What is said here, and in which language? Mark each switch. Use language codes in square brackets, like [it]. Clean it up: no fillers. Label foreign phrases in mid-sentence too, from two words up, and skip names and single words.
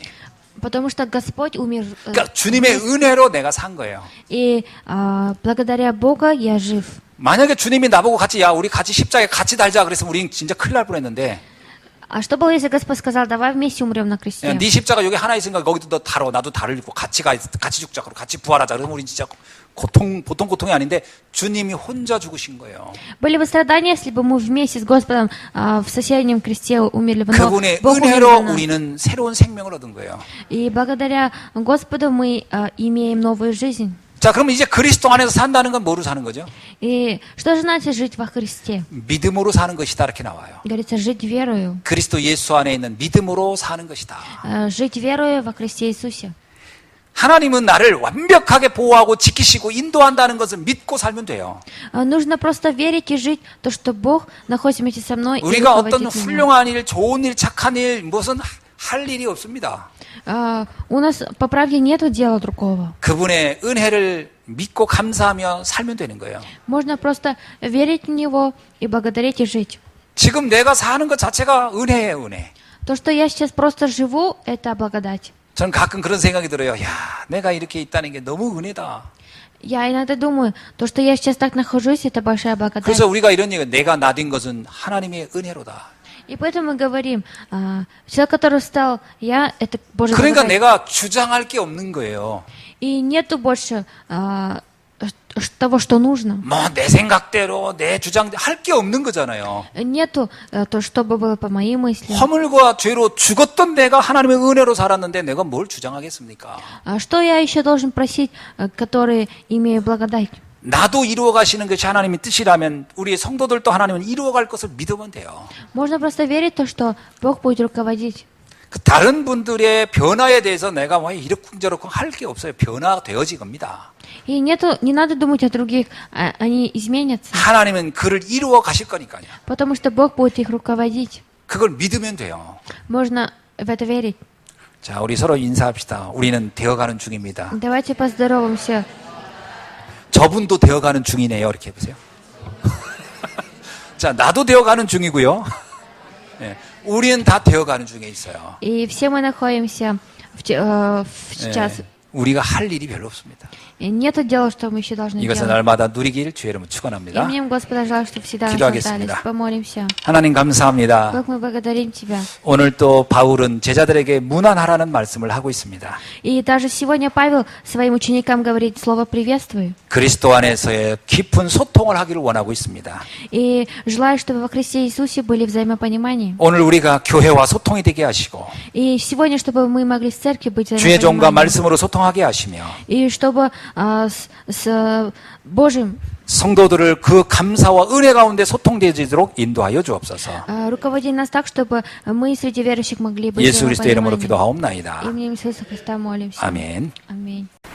[ru] Потому что Господь умер. [ko] 그러니까 주님의 은혜로 내가 산 거예요. [ru] И благодаря Бога я жив. [ko] 만약에 주님이 나보고 같이 야 우리 같이 십자가에 같이 달자 그랬으면 우린 진짜 큰일 날 뻔했는데 [ru] А что было, если Господь сказал, давай вместе умрем на кресте? [ko] 네 십자가 여기 하나 있으니까 거기도 너 달어 나도 달을 입고 같이 죽자 그러고 같이 부활하자 그러면 우리 진짜 보통 고통이 아닌데 주님이 혼자 죽으신 거예요. [ru] Были бы страдания, если бы мы вместе с Господом в соседнем кресте умерли бы. Но [ko] 그분의 [ru] Бог умер [ko] 은혜로 [ru] за нас. [ko] 우리는 새로운 생명을 얻은 거예요. [ru] И благодаря Господу мы имеем новую жизнь. [ko] 자, 그럼 이제 그리스도 안에서 산다는 건 뭐로 사는 거죠? [ru] И что же значит жить во Христе? [ko] 믿음으로 사는 것이다 이렇게 나와요. [ru] Говорится, жить верою. [ko] 그리스도 예수 안에 있는 믿음으로 사는 것이다. [ru] Жить верою во Христе Иисусе. [ko] 하나님은 나를 완벽하게 보호하고 지키시고 인도한다는 것을 믿고 살면 돼요. [ru] Нужно просто верить и жить то, что Бог находится вместе со мной и [ko] 우리가 어떤 [ru] руководит меня. [ko] 훌륭한 일, 좋은 일, 착한 일, 무슨 할 일이 없습니다. [ru] У нас, по правде, нету дела другого. [ko] 그분의 은혜를 믿고 감사하며 살면 되는 거예요. [ru] Можно просто верить в Него и благодарить и жить. [ko] 지금 내가 사는 것 자체가 은혜예요, 은혜. [ru] То, что я сейчас просто живу, это благодать. [ko] 저는 가끔 그런 생각이 들어요. 야, 내가 이렇게 있다는 게 너무 은혜다. [ru] Я иногда думаю, то, что я сейчас так нахожусь, это большая благодать. [ko] 그래서 우리가 이런 얘기, 내가 나된 것은 하나님의 은혜로다. [ru] И поэтому мы говорим, человек, который встал, я, это Божья [ko] 그러니까 [ru] благодать. [ko] 내가 주장할 게 없는 거예요. [ru] И нету больше того, что нужно. [ko] 뭐 내 생각대로 내 주장 할 게 없는 거잖아요. [ru] Нету то, чтобы было по моим мыслям. [ko] 허물과 죄로 죽었던 내가 하나님의 은혜로 살았는데 내가 뭘 주장하겠습니까? [ru] А что я еще должен просить, которые имею благодать? [ko] 나도 이루어 가시는 것이 하나님의 뜻이라면 우리의 성도들도 하나님은 이루어 갈 것을 믿으면 돼요. [ru] Можно просто верить в то, что Бог будет руководить. [ko] 그 다른 분들의 변화에 대해서 내가 뭐 이러쿵저러쿵 할 게 없어요. 변화되어지 겁니다. [ru] И не надо думать о других, они изменятся. [ko] 하나님은 그를 이루어 가실 거니까요. [ru] Потому что Бог будет их руководить. [ko] 그걸 믿으면 돼요. [ru] Можно в это верить. [ko] 자, 우리 서로 인사합시다. 우리는 되어가는 중입니다. [ru] Давайте поздороваемся. [ko] 저분도 되어가는 중이네요. 이렇게 해보세요. 자, 나도 되어가는 중이고요. 예, 우리는 다 되어가는 중에 있어요. [ru] И все мы находимся сейчас. [ko] 우리가 할 일이 별로 없습니다. [ru] И нету дела, что мы еще должны [ko] 이것은 [ru] делать. [ko] 날마다 누리길 주의 이름으로 축원합니다. [ru] Именем Господа желаю, чтобы всегда [ko] 기도하겠습니다. [ru] наслаждались. Помолимся. [ko] 하나님 감사합니다. [ru] Бог, мы благодарим Тебя. [ko] 오늘 또 바울은 제자들에게 문안하라는 말씀을 하고 있습니다. [ru] И даже сегодня Павел своим ученикам говорит слово «приветствую». [ko] 그리스도 안에서의 깊은 소통을 하기를 원하고 있습니다. [ru] И желаю, чтобы во Христе Иисусе были взаимопонимания. [ko] 오늘 우리가 교회와 소통이 되게 하시고 [ru] И сегодня, чтобы мы могли с церкви быть [ko] 주의 종과 [ru] взаимопониманием. [ko] 말씀으로 소통하게 하시며 [ru] И чтобы с Божьим [ko] 성도들을 그 감사와 은혜 가운데 소통되도록 인도하여 주옵소서. [ru] руководи нас так, чтобы мы среди верующих могли быть [ko] 예수 그리스도의 이름으로 [ru] взаимопониманием. [ko] 기도하옵나이다. [ru] Именем Иисуса Христа молимся. [ko] 아멘. [ru] Аминь.